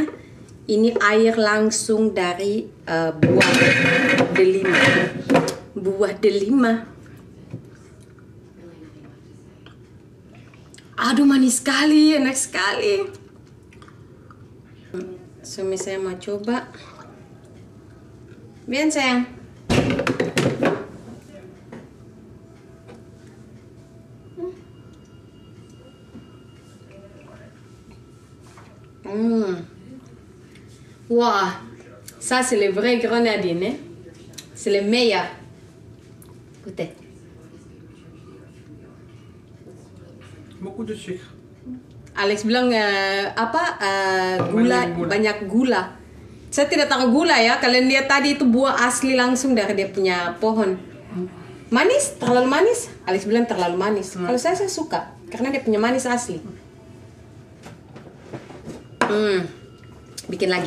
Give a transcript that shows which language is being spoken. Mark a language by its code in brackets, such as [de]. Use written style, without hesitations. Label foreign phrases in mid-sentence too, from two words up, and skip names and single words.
[id] Ini air langsung dari buah delima. Buah delima. Aduh, manis sekali, enak sekali. Suami saya mau coba. Bien sayang. [fr] Wow, ça c'est le vrai grenadine, hein? C'est le meilleur. Écoutez. Beaucoup de sucre. [id] Alex bilang banyak gula. Saya tidak tahu gula ya. Kalian lihat tadi itu buah asli langsung dari dia punya pohon. Manis, terlalu manis. Alex bilang terlalu manis. Kalau saya suka karena dia punya manis asli. Bikin lagi.